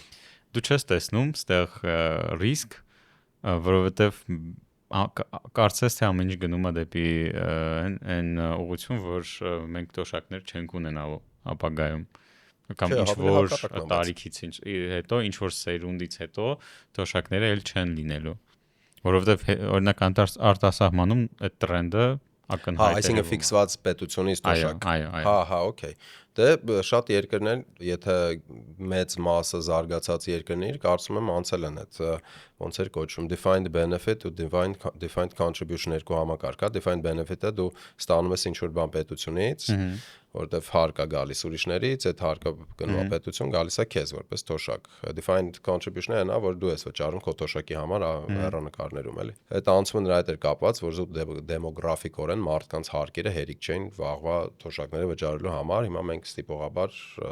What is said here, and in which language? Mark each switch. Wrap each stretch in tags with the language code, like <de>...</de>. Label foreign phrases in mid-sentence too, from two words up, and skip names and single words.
<hy>Դու չես տեսնում ստեղ ռիսկ, որովհետև կարծես թե ամեն ինչ գնում է դեպի այն ուղղություն, որ մենք թոշակներ չենք ունենալ ապագայում կամ ինչ որ տարիքից հետո, ինչ որ սերունդից հետո թոշակները էլ չեն լինելու, որովհետև օրինակ արտասահմանում այդ տրենդը ակնհայտ է։ Հա, այսինքն ֆիքսված պետությունից թոշակ։ Հա, օքեյ։ Դե շատ երկրներ, եթե մեծ մասը զարգացած երկրներ, կարծում եմ անցել են այդ ոնց էր կոչվում</hy> <en>defined benefit</en> <hy>ու</hy> <en>defined contribution</en> <hy>երկու համակարգ է։</hy> <en>Defined benefit-</en> <hy>ը դու ստանում ես ինչ-որ բան պետությունից, որտեվ հարկ է գալիս ուրիշներից, այդ հարկը գնում է պետություն, գալիս է քեզ որպես թոշակ։</hy> <en>Defined contribution-</en> <hy>ը նա, որ դու ես վճարում քո թոշակի համար հեռանկարներում, էլի։ Այդ անցումը նրա հետ էր կապված, որ դեմոգրաֆիկորեն մարդկանց հարկերը հերիք չէին վաղվա թոշակները վճարելու համար։ Հիմա մենք ստիպողաբար</hy>